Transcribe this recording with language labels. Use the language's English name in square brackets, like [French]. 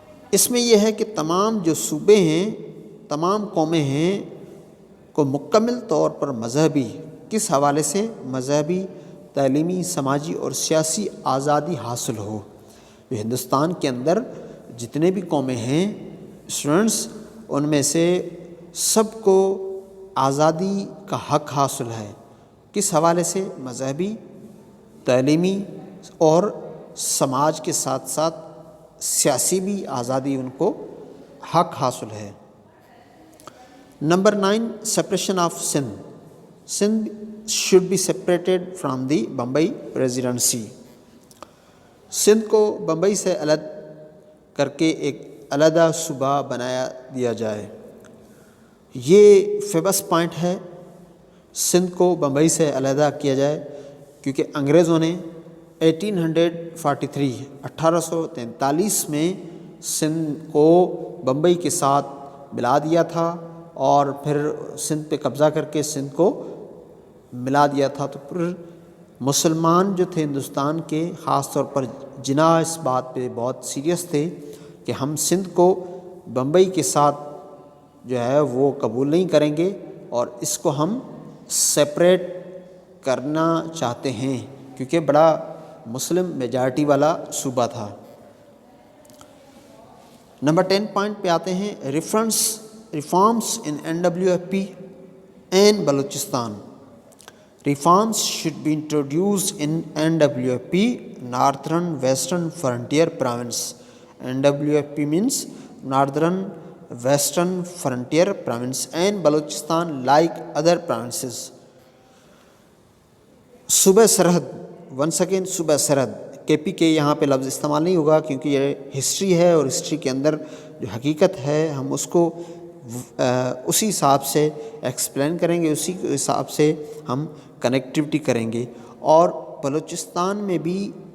[Urdu] اس میں یہ ہے کہ تمام جو صوبے ہیں، تمام قومیں ہیں کو مکمل طور پر مذہبی، کس حوالے سے؟ مذہبی، تعلیمی، سماجی اور سیاسی آزادی حاصل ہو۔ ہندوستان کے اندر جتنے بھی قومیں ہیں اسٹوڈنٹس، ان میں سے سب کو آزادی کا حق حاصل ہے۔ کس حوالے سے؟ مذہبی، تعلیمی اور سماج کے ساتھ ساتھ سیاسی بھی آزادی ان کو حق حاصل ہے۔ Number 9 [English] Separation of Sindh. Sindh should be separated from the Bombay presidency. [Urdu] Sindh کو بمبئی سے الگ کر کے ایک علیحدہ صوبہ بنایا دیا جائے۔ یہ فیمس پوائنٹ ہے، سندھ کو بمبئی سے علیحدہ کیا جائے، کیونکہ انگریزوں نے 1843 میں سندھ کو بمبئی کے ساتھ ملا دیا تھا اور پھر سندھ پہ قبضہ کر کے سندھ کو ملا دیا تھا۔ تو پھر مسلمان جو تھے ہندوستان کے، خاص طور پر جناح اس بات پہ بہت سیریس تھے کہ ہم سندھ کو بمبئی کے ساتھ جو ہے وہ قبول نہیں کریں گے اور اس کو ہم سپریٹ کرنا چاہتے ہیں، کیونکہ بڑا مسلم میجارٹی والا صوبہ تھا۔ نمبر 10 پوائنٹ پہ آتے ہیں، [English] Reforms in NWFP and Balochistan. Reforms should be introduced in NWFP, Northern Western Frontier Province. NWFP means Northern Western Frontier Province and Balochistan like other provinces. [Urdu] صوبہ سرحد، ونس اگین صوبہ سرحد، KPK یہاں پہ لفظ استعمال نہیں ہوگا کیونکہ یہ ہسٹری ہے اور ہسٹری کے اندر جو حقیقت ہے ہم اس کو اسی حساب سے ایکسپلین کریں گے، اسی حساب سے ہم کنیکٹیوٹی کریں گے۔ اور بلوچستان میں بھی